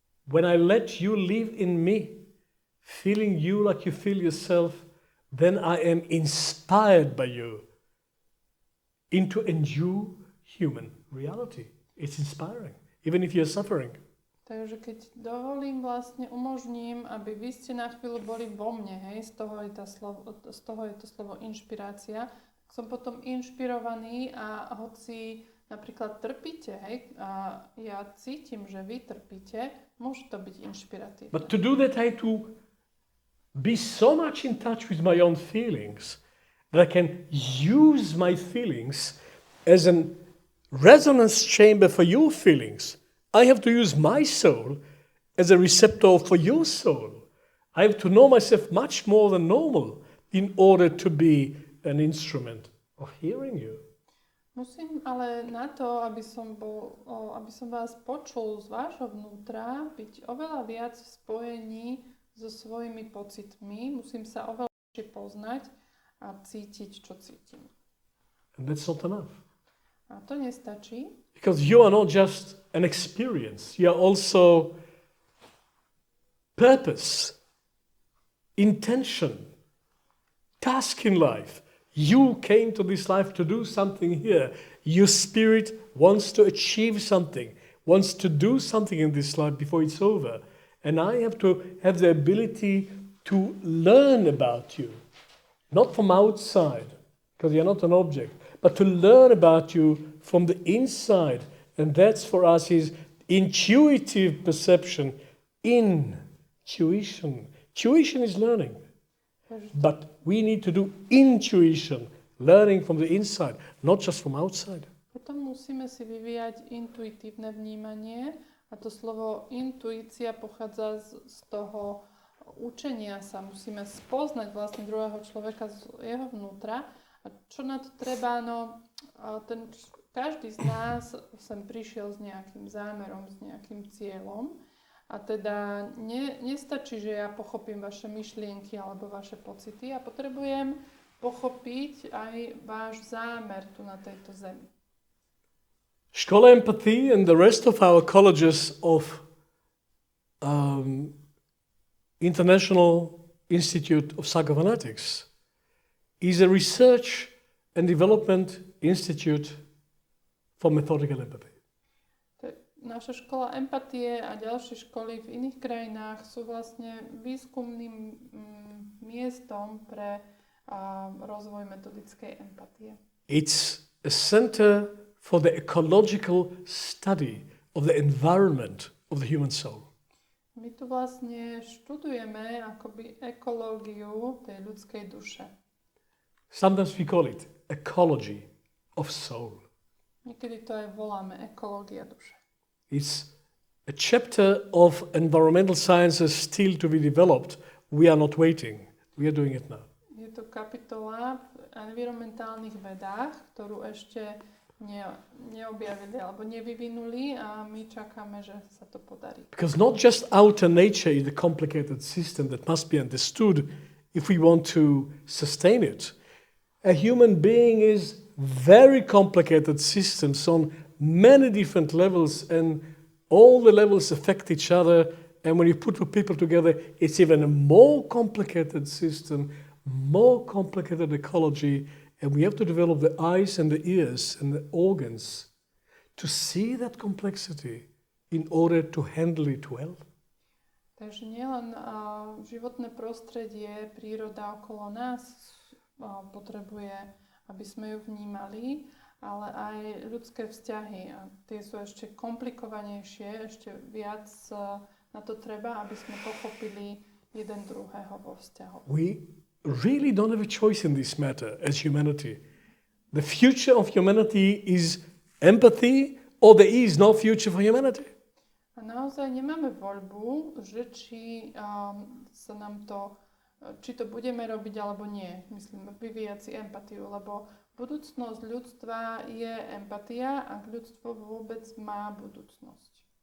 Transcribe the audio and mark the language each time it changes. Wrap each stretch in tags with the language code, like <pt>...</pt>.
<en>When I let you live in me, feeling you like you feel yourself, then I am inspired by you into a new human reality. It's inspiring, even if you're suffering.</en> <sk>Takže keď dovolím, umožním, aby vy ste na chvíľu boli vo mne, hej, z toho je to slovo inšpirácia, tak som potom inšpirovaný a hoci napríklad trpíte, hej, a ja cítim, že vy trpíte, môže to byť inšpiratívne.</sk> <en>But to do that, I have to be so much in touch with my own feelings that I can use my feelings as an resonance chamber for your feelings. I have to use my soul as a receptor for your soul. I have to know myself much more than normal in order to be an instrument of hearing you.</en> <sk>Musím ale na to, aby som vás počul z vášho vnútra, byť oveľa viac v spojení so svojimi pocitmi. Musím sa oveľa lepšie poznať a cítiť, čo cítim.</sk> <en>And that's not enough.</en> <sk>A to nestačí.</sk> <en>Because you are not just an experience. You are also purpose, intention, task in life. You came to this life to do something here. Your spirit wants to achieve something, wants to do something in this life before it's over. And I have to have the ability to learn about you. Not from outside, because you're not an object, but to learn about you from the inside. And that's for us is intuitive perception. Intuition. Tuition is learning. But we need to do intuition, learning from the inside, not just from outside.</en> <sk>Potom musíme si vyvíjať intuitívne vnímanie a to slovo intuícia pochádza z toho učenia sa. Musíme spoznať vlastne druhého človeka z jeho vnútra. A čo na to treba? No, každý z nás sem prišiel s nejakým zámerom, s nejakým cieľom. A teda nestačí, že ja pochopím vaše myšlienky alebo vaše pocity. Ja potrebujem pochopiť aj váš zámer tu na tejto zemi.</sk> <en>Škola Empathy and the rest of our colleges of International Institute of Psychophonetics is a research and development institute for methodical empathy.</en> <sk>Naša škola empatie a ďalšie školy v iných krajinách sú vlastne výskumným miestom pre rozvoj metodickej empatie.</sk> <en>It's a center for the ecological study of the environment of the human soul.</en> <sk>My tu vlastne študujeme akoby ekológiu tej ľudskej duše.</sk> <en>Sometimes we call it ecology of soul.</en> <sk>Niekedy to aj voláme ekológia duše.</sk> <en>It's a chapter of environmental sciences still to be developed. We are not waiting. We are doing it now.</en> <sk>Je to kapitola v environmentálnych vedách, ktorú ešte neobjavili alebo nevyvinuli a my čakáme, že sa to podarí.</sk> <en>Because not just outer nature is the complicated system that must be understood if we want to sustain it. A human being is very complicated systems on many different levels, and all the levels affect each other, and when you put two people together, it's even a more complicated system, more complicated ecology, and we have to develop the eyes and the ears and the organs to see that complexity in order to handle it well.</en> <sk>Takže nielen životné prostredie, príroda okolo nás potrebuje, aby sme ju vnímali, ale aj ľudské vzťahy. A tie sú ešte komplikovanejšie, ešte viac na to treba, aby sme pochopili jeden druhého vo vzťahu.</sk> <en>We really don't have a choice in this matter as humanity. The future of humanity is empathy, or there is no future for humanity.</en> <sk>A naozaj nemáme voľbu, že či sa nám to, či to budeme robiť alebo nie. Myslím, vyvíjať si empatiu, lebo budúcnosť ľudstva je empatia, ak ľudstvo vôbec má budúcnosť.</sk>